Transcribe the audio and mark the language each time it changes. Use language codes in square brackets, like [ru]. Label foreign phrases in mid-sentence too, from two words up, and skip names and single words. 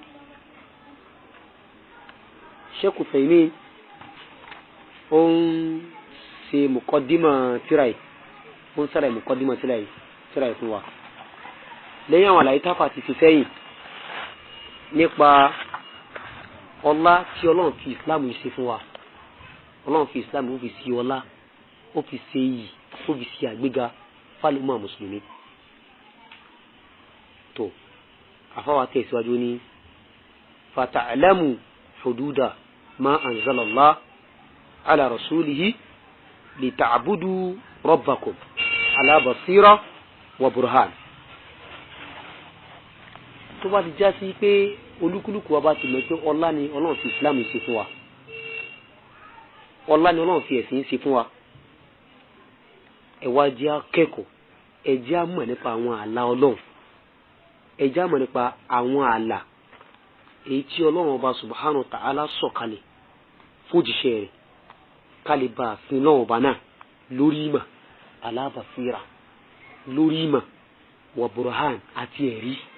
[yo] Sheikh Uthaymin ó ń ṣe muqaddima tíráì, ó ń sára muqaddima tíráì fún wa lẹ́yìn àwọn àlàyé táfà ti fi sẹ́yìn nípa ọlá tí Ọlọ́run fi Islam ṣe fún wa. Ọlọ́run fi Islam ó fi sí ọlá, ó fi ṣe iyì, ó fi ṣe àgbéga fálùmọ́ mùsùlùmí. tó àfáwà tẹ̀síwájú ní [ar] فتعلموا حدود ما أنزل الله على رسوله لتعبدوا ربكم على بصيرة وبرهان. [yo] tó bá ti já sí pé olúkúlùkù wa bá ti mọ̀ pé ọlá ni Ọlọ́run fi Islam ṣe fún wa, ọlá ni Ọlọ́run fi ẹ̀sìn ṣe fún wa, ẹ wá jẹ́ akẹ́kọ̀ọ́, ẹ jẹ́ á mọ̀ nípa àwọn àlà Ọlọ́run, ẹ jẹ́ á mọ̀ nípa àwọn àlà èyí tí Ọlọ́run ọba [ar] سبحانه وتعالى [yo] sọ̀kalẹ̀ fójíṣẹ́ rẹ̀ kálí bá àfin náà ọba náà lórí ìmọ̀ [ar] على بصيرة, [yo] lórí ìmọ̀ [ar] وبرهان [yo] àti ẹ̀rí.